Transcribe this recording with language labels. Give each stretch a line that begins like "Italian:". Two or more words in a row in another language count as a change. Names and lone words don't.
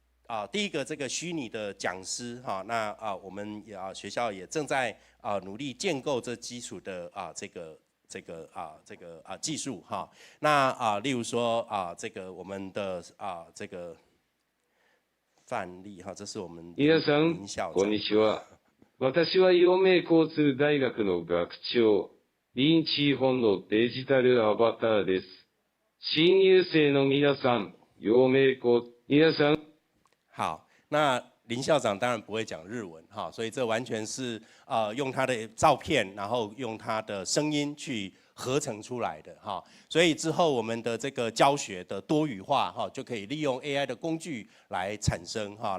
Chinese: 第一个这个虚拟的讲师哈，那我们学校也正在努力建构这基础的这个技术哈。那例如说这个我们的这个范例哈，这是我们
Japanese: 皆さんこんにちは。私は陽明交通大学の学長、リンチーホンのデジタルアバターです。新入生の皆さん、陽明交皆さん。
Chinese: 好，那林校长当然不会讲日文哈，所以这完全是用他的照片，然后用他的声音去合成出来的哈。所以之后我们的这个教学的多语化哈，就可以利用 AI 的工具来产生哈。